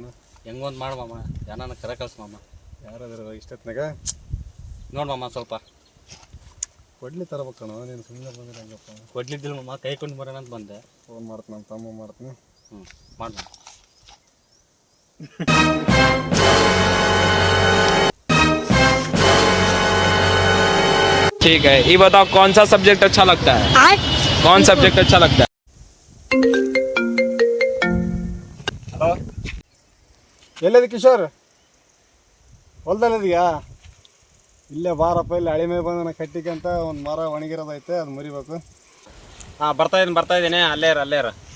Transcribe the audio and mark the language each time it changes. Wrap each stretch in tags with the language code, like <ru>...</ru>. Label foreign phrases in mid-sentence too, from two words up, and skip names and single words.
<kn>ಹೆಂಗೊಂದು ಮಾಡು ಮಾಮ, ಜನನ ಕರೆ ಕಳ್ಸ ಮಾಮ. ಯಾರಾದ್ರೂ ಇಷ್ಟತ್ನಾಗ ನೋಡ್ ಮಾಮ, ಸ್ವಲ್ಪ ಕೊಡ್ಲಿ ತರಬೇಕಣ. ನೀನು ಸುಮ್ಮನೆ ಬಂದ್ರೆ ಹಂಗಪ್ಪ. ಕೊಡ್ಲಿದ್ದಿಲ್ಲ ಮಾಮ, ಕೈ ಕೊಂಡು ಬರೋಣ ಅಂತ ಬಂದೆ. ಫೋನ್ ಮಾಡ್ತೀನಿ, ನಮ್ಮ ತಮ್ಮ ಮಾಡ್ತೀನಿ. ಮಾಡು.</kn> <hi>ठीक है, ये बताओ कौन सा सब्जेक्ट अच्छा लगता है? कौन सब्जेक्ट अच्छा लगता है?</hi> <kn>ಹಲೋ, ಎಲ್ಲಿದೆ ಕಿಶೋರ್? ಹೊಲ್ದಲ್ಲಿದೆಯಾ? ಇಲ್ಲೇ ಬಾರಪ್ಪ, ಇಲ್ಲಿ ಹಳಿ ಮೇಲೆ ಬಂದ ಕಟ್ಟಿಗೆ ಅಂತ ಒಂದು ಮರ ಒಣಗಿರೋದೈತೆ, ಅದು ಮುರಿಬೇಕು. ಹಾಂ, ಬರ್ತಾ ಇದ್ದೀನಿ. ಅಲ್ಲೇ ಇರ.</kn>